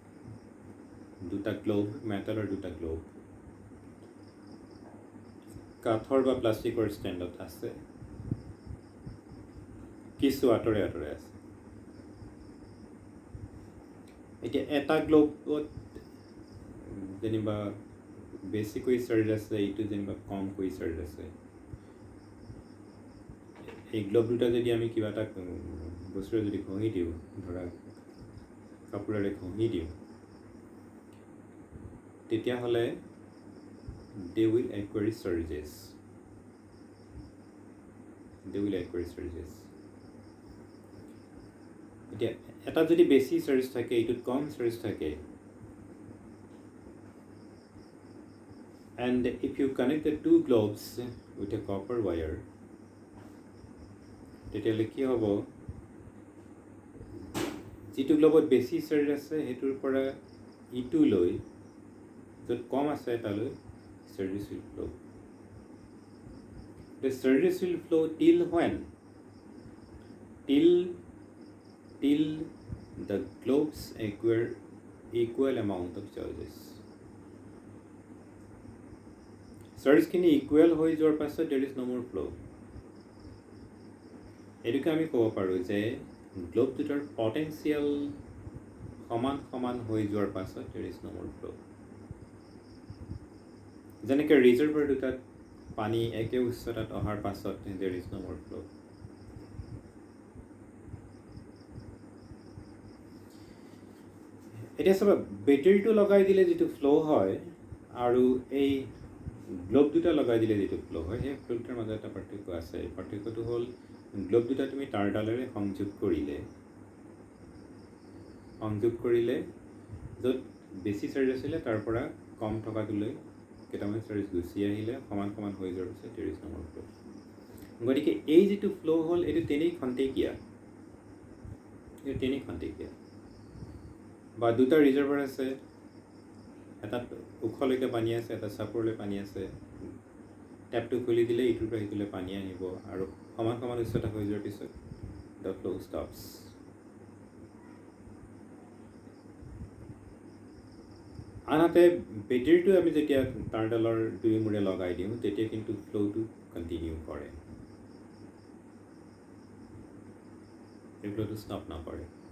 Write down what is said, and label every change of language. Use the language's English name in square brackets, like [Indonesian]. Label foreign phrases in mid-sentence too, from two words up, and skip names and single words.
[Assamese] মেটালৰ দুটা গ্লোব কাঠৰ বা প্লাষ্টিকৰ ষ্টেণ্ডত আছে কিছু আঁতৰে আছে এতিয়া এটা গ্লোবত যেনিবা বেছিকৈ চাৰ্জ আছে এইটো যেনিবা কমকৈ চাৰ্জ আছে এই গ্লোব দুটা যদি আমি কিবা এটা বস্তুৰে যদি ঘঁহি দিওঁ ধৰা কাপোৰেৰে ঘঁহি দিওঁ তেতিয়াহ'লে [English] they will acquire surges [Assamese] এতিয়া এটা যদি বেছি চাৰ্জ থাকে এইটোত কম চাৰ্জ থাকে [English] and if you connect the two globes with a copper wire [Assamese] তেতিয়াহ'লে কি হ'ব যিটো গ্লোবত বেছি চাৰ্জ আছে সেইটোৰ পৰা ইটো লৈ য'ত কম আছে তালৈ [English] surges will flow. The surges will flow till when? Till the globes acquire equal amount of charges. [Assamese] Surge খিনি equal হৈ যোৱাৰ পাছত [English] there is no more flow. [Assamese] এটোকে আমি ক'ব পাৰোঁ যে গ্লোব দুটাৰ পটেনচিয়েল সমান হৈ যোৱাৰ পাছত [English] there is no more flow. [Assamese] যেনেকৈ ৰিজাৰ্ভাৰ দুটাত পানী একে উচ্চতাত অহাৰ পাছত [English] there is no more flow. [Assamese] এতিয়া চাবা বেটাৰীটো লগাই দিলে যিটো ফ্ল' হয় আৰু এই গ্লোব দুটা লগাই দিলে যিটো ফ্ল' হয় সেই ফ্ল' দুটাৰ মাজত এটা পাৰ্থক্য আছে পাৰ্থক্যটো হ'ল গ্লোব দুটা তুমি তাঁৰডালেৰে সংযোগ কৰিলে য'ত বেছি চাৰ্জ আছিলে তাৰ পৰা কম থকাটোলৈ কেইটামান চাৰ্জ গুচি আহিলে সমান সমান হৈ যোৱাৰ পিছত [English] there is no more flow. [Assamese] গতিকে এই যিটো ফ্ল' হ'ল এইটো তেনেই খন্তেকীয়া বা দুটা ৰিজাৰ্ভাৰ আছে, এটাত ওখলৈকে পানী আছে, এটা চাপৰলৈ পানী আছে, টেপটো খুলি দিলে ইটোৰ পৰা সিটোলৈ পানী আহিব আৰু সমান সমান উচ্চতা হৈ যোৱাৰ পিছত [English] the flow stops. [Assamese] আনহাতে বেটেৰীটো আমি যেতিয়া তাঁৰডালৰ দুই মূৰে লগাই দিওঁ তেতিয়া কিন্তু ফ্ল'টো কণ্টিনিউ কৰে, এই ফ্ল'টো ষ্টপ নকৰে।